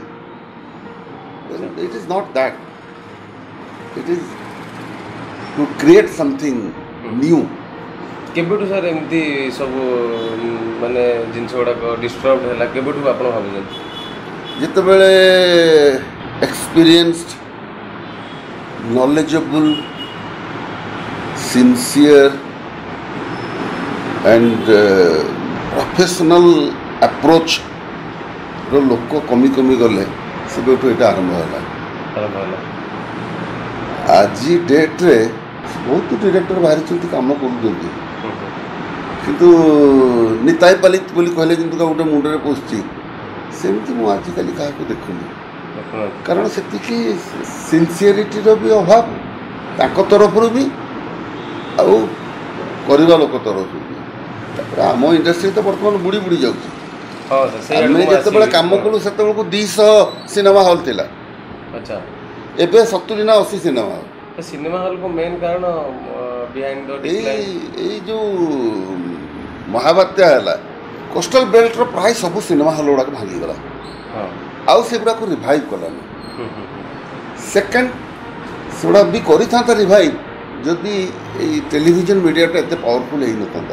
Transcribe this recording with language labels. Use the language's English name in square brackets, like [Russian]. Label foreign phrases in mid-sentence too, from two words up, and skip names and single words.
[English] It is not that, it is to create something new. [Odia] କେବେଠୁ ସାର୍ ଏମିତି ସବୁ ମାନେ ଜିନିଷ ଗୁଡ଼ାକ ଡିଷ୍ଟର୍ବ ହେଲା, କେବେଠୁ ଆପଣ ଭାବୁଛନ୍ତି? ଯେତେବେଳେ ଏକ୍ସପିରିଏନ୍ସଡ, [English] knowledgeable, sincere and professional approach [Odia] ର ଲୋକ କମି କମି ଗଲେ ସେବେଠୁ ଏଇଟା ଆରମ୍ଭ ହେଲା। ଆଜି ଡେଟ୍ରେ ବହୁତ ଡିରେକ୍ଟର ବାହାରିଛନ୍ତି, କାମ କରୁଛନ୍ତି, କିନ୍ତୁ ନିତାଇ ପାଲିତ ବୋଲି କହିଲେ କିନ୍ତୁ ଗୋଟେ ମୁଣ୍ଡରେ ପଶୁଛି, ସେମିତି ମୁଁ ଆଜିକାଲି କାହାକୁ ଦେଖୁନି। କାରଣ ସେତିକି ସିନସିୟରିଟିର ବି ଅଭାବ ତାଙ୍କ ତରଫରୁ ବି, ଆଉ କରିବା ଲୋକ ତରଫରୁ ବି। ତାପରେ ଆମ ଇଣ୍ଡଷ୍ଟ୍ରି ତ ବର୍ତ୍ତମାନ ବୁଡ଼ି ବୁଡ଼ି ଯାଉଛି। ଆମେ ଯେତେବେଳେ କାମ କଲୁ ସେତେବେଳକୁ 200 [English] cinema hall [Odia] ଥିଲା, ଏବେ 70 ନା 80 [English] cinema hall. cinema hall [Hindi] को मेन कारण [Odia] ଏଇ ଯେଉଁ ମହାବାତ୍ୟା ହେଲା, [English] coastal belt [Odia] ପ୍ରାୟ ସବୁ ସିନେମା ହଲ୍ ଗୁଡ଼ାକ ଭାଙ୍ଗିଗଲା, ଆଉ ସେଗୁଡ଼ାକୁ ରିଭାଇଭ୍ କଲାନି। ସେକେଣ୍ଡ, ସେଗୁଡ଼ା ବି କରିଥାନ୍ତା ରିଭାଇଭ୍ ଯଦି ଏଇ [English] television media [Odia] ଏତେ ପାୱାରଫୁଲ୍ ହେଇନଥାନ୍ତା।